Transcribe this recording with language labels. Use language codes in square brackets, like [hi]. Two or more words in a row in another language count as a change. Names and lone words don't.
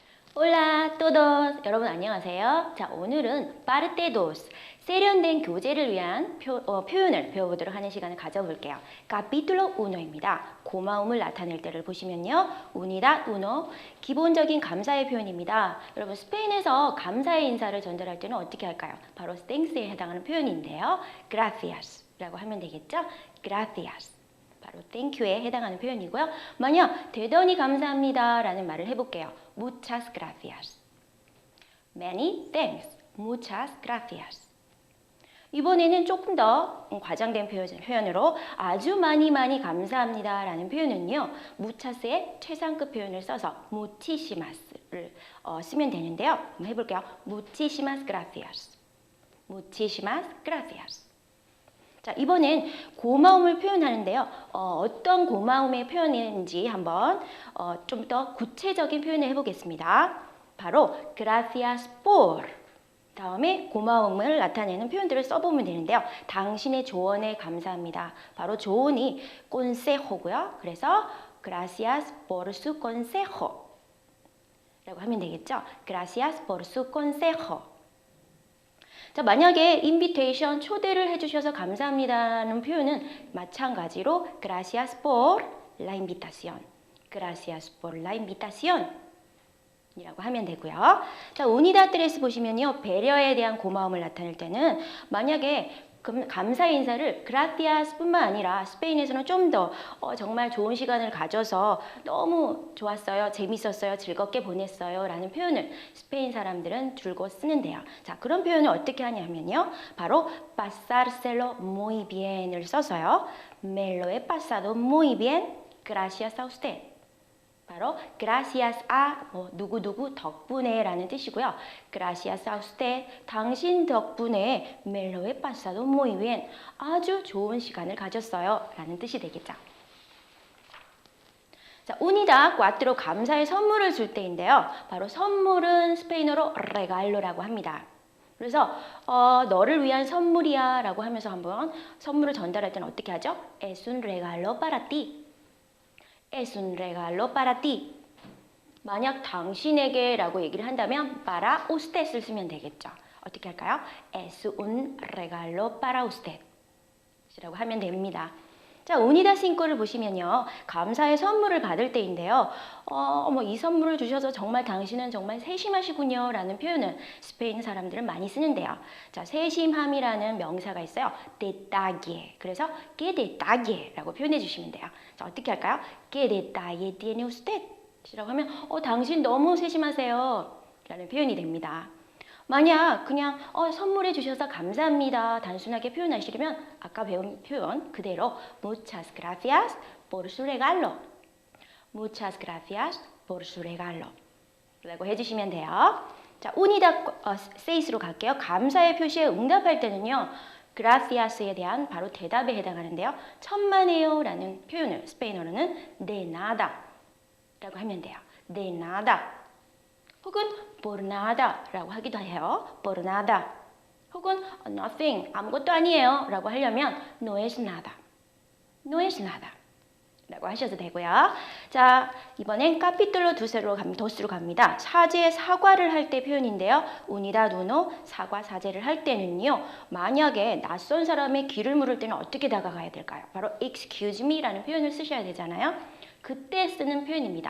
[es] Hola todos! [ko] 여러분 안녕하세요. 자, 오늘은 [es] parte dos, [ko] 세련된 교재를 위한 표현을 배워보도록 하는 시간을 가져볼게요. Capítulo 1입니다. 고마움을 나타낼 때를 보시면요. Unidad 1, 기본적인 감사의 표현입니다. 여러분 스페인에서 감사의 인사를 전달할 때는 어떻게 할까요? 바로 thanks에 해당하는 표현인데요. Gracias 라고 하면 되겠죠? Gracias. 바로 thank you에 해당하는 표현이고요. 만약 대단히 감사합니다 라는 말을 해볼게요. [es] Muchas gracias. [en] Many thanks. [es] Muchas gracias. [ko] 이번에는 조금 더 과장된 표현으로 아주 많이 감사합니다 라는 표현은요. muchas의 최상급 표현을 써서 muchísimas를 쓰면 되는데요. 한번 해볼게요. [es] Muchísimas gracias. Muchísimas gracias. [ko] 자, 이번엔 고마움을 표현하는데요. 어떤 고마움의 표현인지 한번 좀 더 구체적인 표현을 해보겠습니다. 바로 [es] gracias por [ko] 다음에 고마움을 나타내는 표현들을 써보면 되는데요. 당신의 조언에 감사합니다. 바로 조언이 consejo고요. 그래서 [es] gracias por su consejo [ko] 라고 하면 되겠죠. [es] Gracias por su consejo. [ko] 자, 만약에 invitation, 초대를 해주셔서 감사합니다라는 표현은 마찬가지로 [es] gracias por la invitación. Gracias por la invitación [ko] 이라고 하면 되고요. 자, unidad 3 보시면요. 배려에 대한 고마움을 나타낼 때는 만약에 감사 인사를 gracias 뿐만 아니라 스페인에서는 좀 더 정말 좋은 시간을 가져서 너무 좋았어요, 재밌었어요, 즐겁게 보냈어요 라는 표현을 스페인 사람들은 줄곧 쓰는데요. 자, 그런 표현을 어떻게 하냐면요. 바로 [es] pasárselo muy bien [ko] 을 써서요. [es] Me lo he pasado muy bien, gracias a usted. [ko] 바로 [es] gracias a [ko] 누구누구 덕분에 라는 뜻이고요. [es] Gracias a usted, [ko] 당신 덕분에 [es] me lo he pasado muy bien, [ko] 아주 좋은 시간을 가졌어요 라는 뜻이 되겠죠. 자, unidad 4, 감사의 선물을 줄 때인데요. 바로 선물은 스페인어로 regalo라고 합니다. 그래서 너를 위한 선물이야 라고 하면서 한번 선물을 전달할 때는 어떻게 하죠? [es] Es un regalo para ti. Es un regalo para ti. [ko] 만약 당신에게 라고 얘기를 한다면 [es] para usted [ko] 쓰면 되겠죠. 어떻게 할까요? [es] Es un regalo para usted [ko] 라고 하면 됩니다. 자, unidad 5를 보시면요. 감사의 선물을 받을 때인데요. 이 선물을 주셔서 정말 당신은 정말 세심하시군요 라는 표현을 스페인 사람들은 많이 쓰는데요. 자, 세심함이라는 명사가 있어요. detalle. 그래서 [es] que detalle [ko] 라고 표현해 주시면 돼요. 자, 어떻게 할까요? [es] que detalle tiene usted [ko] 라고 하면 당신 너무 세심하세요 라는 표현이 됩니다. 만약 그냥 선물해 주셔서 감사합니다 단순하게 표현하시려면 아까 배운 표현 그대로 [es] muchas gracias por su regalo. Muchas gracias por su regalo [ko] 라고 해주시면 돼요. 자, unidad 6로 갈게요. 감사의 표시에 응답할 때는요. gracias에 대한 바로 대답에 해당하는데요. 천만에요 라는 표현을 스페인어로는 [es] de nada [ko] 라고 하면 돼요. [es] de nada. [ko] 혹은 [es] por nada [ko] 라고 하기도 해요. [es] por nada. [ko] 혹은 nothing, 아무것도 아니에요 라고 하려면 [es] no es nada. no es nada [ko] 라고 하셔도 되고요. 자, 이번엔 capítulo 2로 갑니다. 사과를 할 때 표현인데요. unidad 1, 사제를 할 때는요. 만약에 낯선 사람의 귀를 물을 때는 어떻게 다가가야 될까요? 바로 [en] excuse me [ko] 라는 표현을 쓰셔야 되잖아요. 그때 쓰는 표현입니다.